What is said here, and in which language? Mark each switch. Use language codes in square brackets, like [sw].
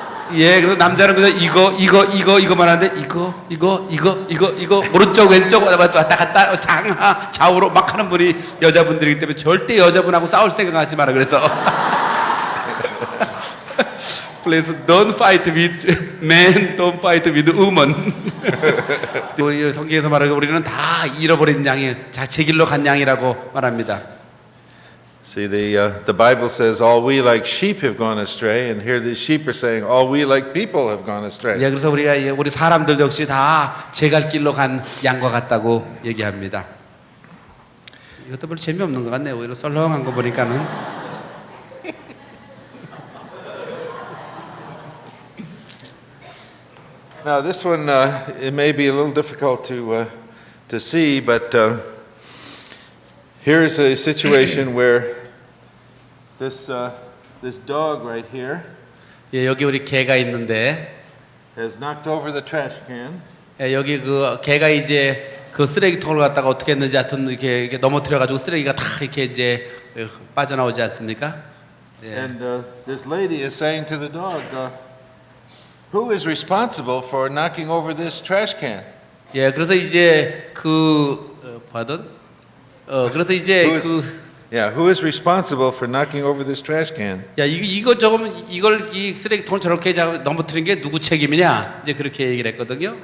[ko] 그래서 남자는 그냥 이거만 하는데 이거 오른쪽 왼쪽 왔다 갔다 상하 좌우로 막 하는 분이 여자분들이기 때문에 절대 여자분하고 싸울 생각하지 마라 그래서. [en] Please don't fight with men, don't fight with women. [ko] 우리 성경에서 말하고 우리는 다 잃어버린 양이 제 길로 간 양이라고 말합니다. [en] See, the Bible says all we like sheep have gone astray, and here the sheep are saying all we like people have gone astray. [ko] 그래서 우리 사람들 역시 다 제 갈 길로 간 양과 같다고 얘기합니다. 이것도 별로 재미없는 것 같네요. 오히려 썰렁한 거 보니까는. [en] Now this one it may be a little difficult to see, but here's a situation where this dog right here [ko] 여기 우리 개가 있는데 [en] has knocked over the trash can. [ko] 여기 개가 이제 쓰레기통을 갖다가 어떻게 했는지 하여튼 이렇게 넘어뜨려 가지고 쓰레기가 다 이렇게 이제 빠져나오지 않습니까? [en] And this lady is saying to the dog, who is responsible for knocking over this trash can? [ko] 그래서 이제 그래서 이제 [en] who is responsible for knocking over this trash can? [ko] 이걸 이 쓰레기통을 저렇게 넘어뜨린 게 누구 책임이냐? 이제 그렇게 얘기를 했거든요.